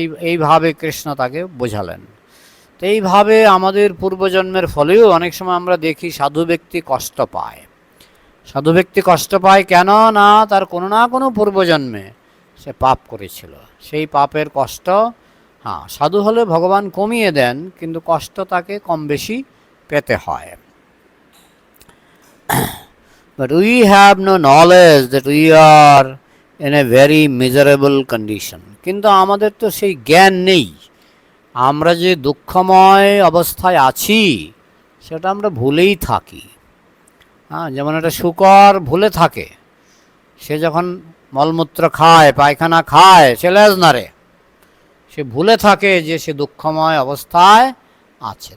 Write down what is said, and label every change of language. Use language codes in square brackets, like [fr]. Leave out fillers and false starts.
[bn] এইভাবে কৃষ্ণ তাকে বোঝালেন। তো এইভাবে আমাদের পূর্বজন্মের ফলেও অনেক সময় আমরা দেখি সাধু ব্যক্তি কষ্ট পায়। সাধু ব্যক্তি কষ্ট পায় কেন? না তার কোনো না কোনো পূর্বজন্মে সে পাপ করেছিল, সেই পাপের কষ্ট, হ্যাঁ সাধু হলে ভগবান কমিয়ে দেন, কিন্তু কষ্ট তাকে কম বেশি পেতে হয়। [en] But we have no knowledge that we are in a very miserable condition. [bn] কিন্তু আমাদের তো সেই জ্ঞান নেই, আমরা যে দুঃখময় অবস্থায় আছি সেটা আমরা ভুলেই থাকি। হ্যাঁ, যেমন একটা শূকর ভুলে থাকে, সে যখন মলমূত্র খায়, পায়খানা খায়, সে লেজ নাড়ে, সে ভুলে থাকে যে সে দুঃখময় অবস্থায় আছে।